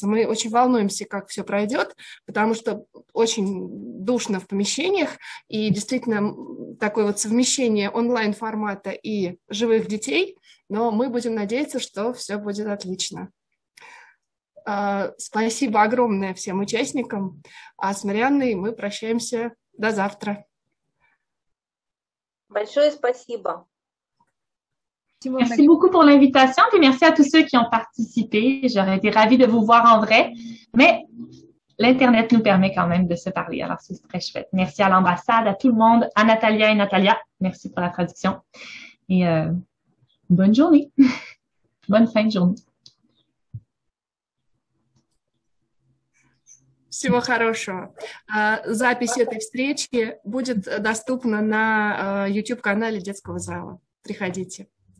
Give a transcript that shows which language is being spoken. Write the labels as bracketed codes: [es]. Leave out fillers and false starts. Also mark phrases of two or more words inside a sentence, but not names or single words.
[ru] Мы очень волнуемся, как все пройдет, потому что очень душно в помещениях, и действительно такое вот совмещение онлайн-формата и живых детей, но мы будем надеяться, что все будет отлично. Спасибо огромное всем участникам, а с Марианной мы прощаемся до завтра. Большое спасибо. [fr] Merci beaucoup pour l'invitation, et merci à tous ceux qui ont participé. J'aurais été ravie de vous voir en vrai, mais l'Internet nous permet quand même de se parler, alors c'est très chouette. Merci à l'ambassade, à tout le monde, à Natalia et Natalia. Merci pour la traduction. Et bonne journée. Bonne fin de journée. [ru] Всего хорошего. Запись этой встречи будет доступна на YouTube-канале детского зала. Приходите.